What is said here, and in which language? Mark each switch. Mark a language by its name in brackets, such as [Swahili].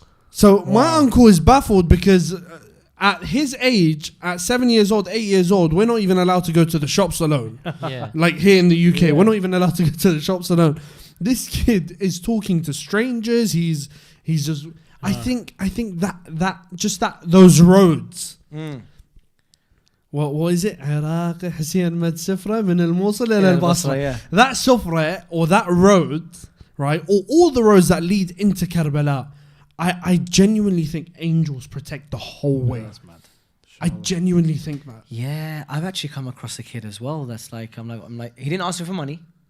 [English] So my uncle is baffled because At his age, at 7 years old, 8 years old, we're not even allowed to go to the shops alone. Yeah. Like here in the UK, we're not even allowed to go to the shops alone. This kid is talking to strangers. He's just. I think that those roads. What is it? [Arabic] عراقي حسين مد سفرة من الموصل إلى البصرة. [English] That sufra or that road, right? Or all the roads that lead into Karbala. I genuinely think angels protect the whole way. That's mad. I genuinely think that. Yeah, I've actually come across a kid as well. That's like, I'm like, he didn't ask me for money.